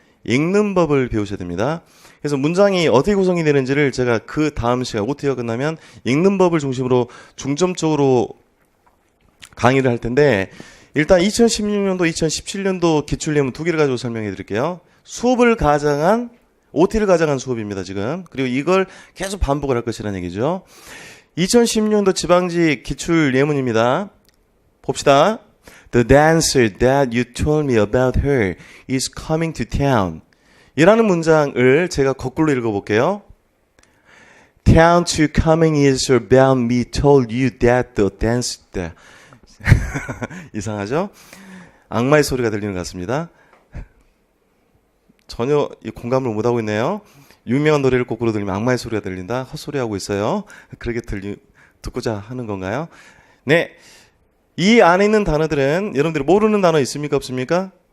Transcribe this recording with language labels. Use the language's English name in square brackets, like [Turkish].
[Korean] 읽는 법을 배우셔야 됩니다. 그래서 문장이 어떻게 구성이 되는지를 제가 그 다음 시간 OT가 끝나면 읽는 법을 중심으로 중점적으로 강의를 할 텐데 일단 2016년도, 2017년도 기출예문 2개를 가지고 설명해 드릴게요. 수업을 가장한 OT를 가장한 수업입니다. 지금. 그리고 이걸 계속 반복을 할 것이라는 얘기죠. 2016년도 지방직 기출 예문입니다. 봅시다. [English] The dancer that you told me about her is coming to town. [Korean] 이라는 문장을 제가 거꾸로 읽어볼게요. [English] Town to coming is about me told you that the dancer that. [Korean] 이상하죠? 악마의 소리가 들리는 것 같습니다. 전혀 공감을 못하고 있네요. 유명한 노래를 거꾸로 들리면 악마의 소리가 들린다. 헛소리하고 있어요. 그렇게 듣고자 하는 건가요? 네. 이 안에 있는 단어들은 여러분들이 모르는 단어 있습니까? 없습니까?